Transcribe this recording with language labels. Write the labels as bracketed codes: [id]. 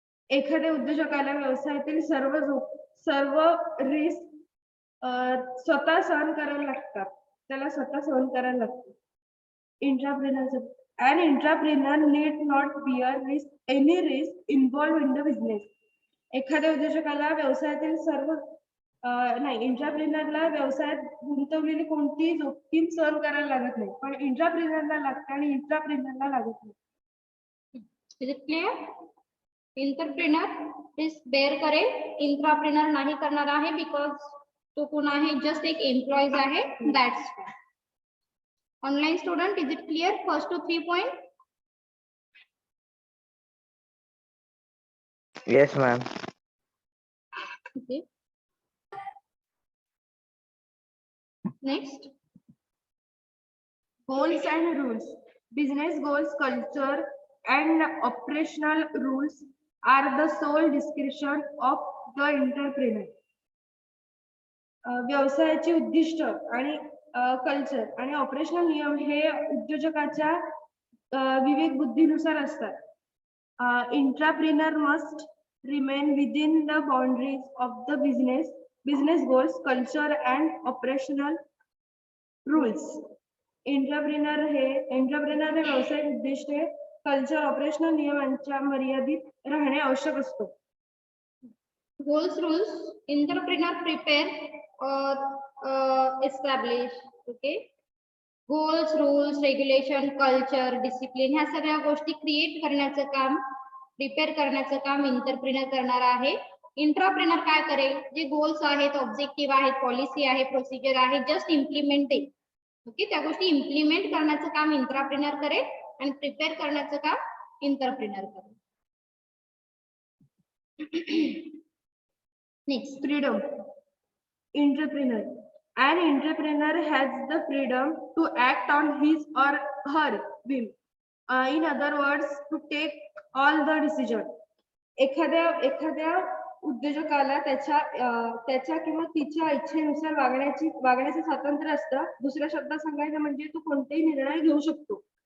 [mr] एखाद्या उद्योजकाला व्यवसायातील सर्व रिस्क स्वतः सहन करायला लागतात, त्याला स्वतः सहन करायला लागतं. एंटरप्रेनरचं [en] An entrepreneur need not bear any risk involved in the business. [mr] एखाद्या उद्योजकाला व्यवसायातील सर्व एंटरप्रेनरला व्यवसायात गुंतवलेली कोणतीही जोखीम सहन करायला लागत नाही, पण एंटरप्रेनरला लागते आणि एंटरप्रेनरला लागत नाही. [en] Is it clear? Entrepreneur is bear [mr] करेल, इंट्राप्रेनर नाही करणार आहे बिकॉज तो कोण आहे, जस्ट एक एम्प्लॉईज आहे. [en] That's online student. Is it clear first to 3 point? Yes, ma'am. Okay. Next. Goals and rules. Business goals, culture, and operational rules are the sole discretion of the entrepreneur. [mr] व्यवसायाची उद्दिष्ट आणि culture आणि operational नियम हे उद्योजकाच्या विवेक बुद्धीनुसार असतात. [en] Entrepreneur must remain within the boundaries of the business goals, culture, and operational rules. [mr] Entrepreneur हे व्यावसायिक उद्दिष्टे, कल्चर, ऑपरेशनल नियमांच्या मर्यादित राहणे आवश्यक असतो. [en] Goals, rules, entrepreneur prepare or establish. Okay. [mr] Goals, rules, regulation, culture, discipline ह्या सगळ्या गोष्टी क्रिएट करण्याचं काम, प्रिपेअर करण्याचं काम एंटरप्रेनर करणार आहे. इंट्राप्रेनर काय करेल, जे गोल्स आहेत, ऑब्जेक्टिव्ह आहेत, पॉलिसी आहे, प्रोसिजर आहे, जस्ट इम्प्लिमेंटिंग. ओके, त्या गोष्टी इम्प्लिमेंट करण्याचं काम इंट्राप्रेनर करेल आणि प्रिपेअर करण्याचं काम एंटरप्रेनर करेल. [en] Next, freedom. Entrepreneur. An entrepreneur has the freedom to act on his or her whim. In other words, to take all the decision. [mr] एखाद्या उद्योजकाला त्याच्या किंवा तिच्या इच्छेनुसार वागण्याचे स्वातंत्र्य असतं. दुसऱ्या शब्दात सांगायचं म्हणजे तो कोणतेही निर्णय घेऊ शकतो.